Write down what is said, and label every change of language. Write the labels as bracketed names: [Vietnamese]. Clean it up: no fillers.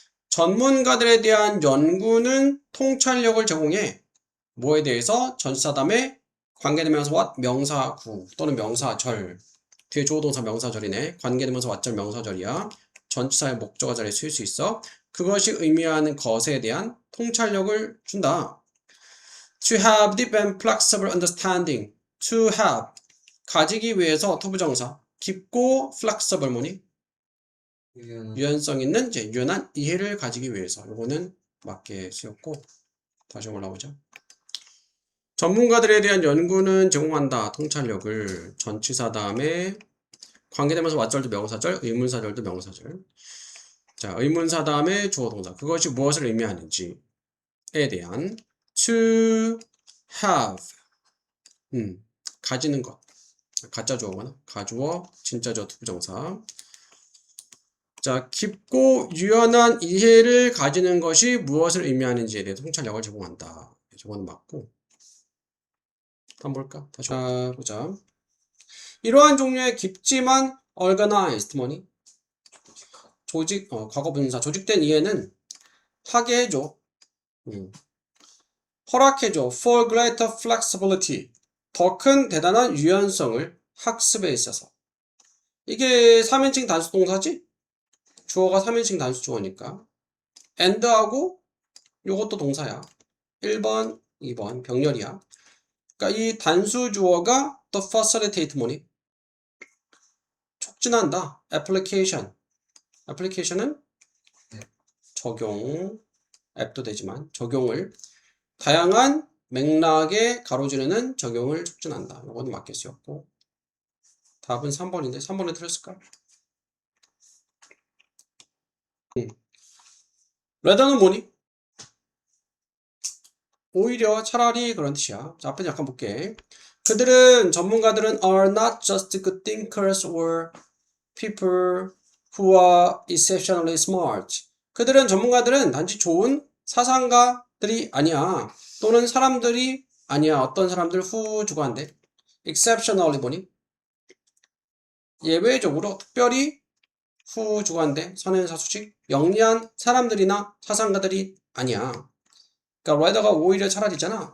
[Korean] 전문가들에 대한 연구는 통찰력을 제공해. 뭐에 대해서? 전치사 다음에 관계대명사 what 명사구 또는 명사절. 뒤에 주어동사 명사절이네. 관계대명사 what절 명사절이야. 전치사의 목적어 자리에 쓰일 수 있어. 그것이 의미하는 것에 대한 통찰력을 준다. [English] To have deep and flexible understanding. To have [Korean] 가지기 위해서 투부정사 깊고 [English] flexible [Korean] 뭐니? 유연성 있는 유연한 이해를 가지기 위해서. 요거는 맞게 쓰였고 다시 올라오죠. 전문가들에 대한 연구는 제공한다. 통찰력을. 전치사 다음에 관계대명사 왓절도 명사절, 의문사절도 명사절. 자, 의문사 다음에 주어 동사. 그것이 무엇을 의미하는지에 대한 [English] to have. [Korean] 가지는 것. 가짜 주어거나 가주어, 진짜 주어, 투부정사. 자, 깊고 유연한 이해를 가지는 것이 무엇을 의미하는지에 대해 통찰력을 제공한다. 저거는 맞고. 한번 볼까? 다시 보자. 이러한 종류의 깊지만 [English] organized [Korean] 뭐니? 과거 분사, 조직된 이해는 하게 해줘. 허락해줘. [English] For greater flexibility. [Korean] 더 큰 대단한 유연성을 학습에 있어서. 이게 3인칭 단수 동사지? 주어가 3인칭 단수 주어니까. and하고 요것도 동사야. 1번, 2번 병렬이야. 그러니까 이 단수 주어가 [English] to facilitate [Korean] 뭐니? 촉진한다. application. application은 적용, 앱도 되지만 적용을 다양한 맥락에 가로지르는 적용을 촉진한다. 이건 맞겠었고. 답은 3번인데 3번에 틀렸을까? [English] rather [Korean] 는 뭐니? 오히려 차라리 그런 뜻이야. 자, 앞에 약간 볼게. 전문가들은 [English] are not just good thinkers or people who are exceptionally smart. [Korean] 전문가들은 단지 좋은 사상가들이 아니야. 또는 사람들이 아니야. 어떤 사람들 who 주관대. [English] exceptionally [Korean] 뭐니? 예외적으로 특별히 who 주관대. 선행사 수식. 영리한 사람들이나 사상가들이 아니야. 그러니까 [English] rather [Korean] 가 오히려 차라리잖아.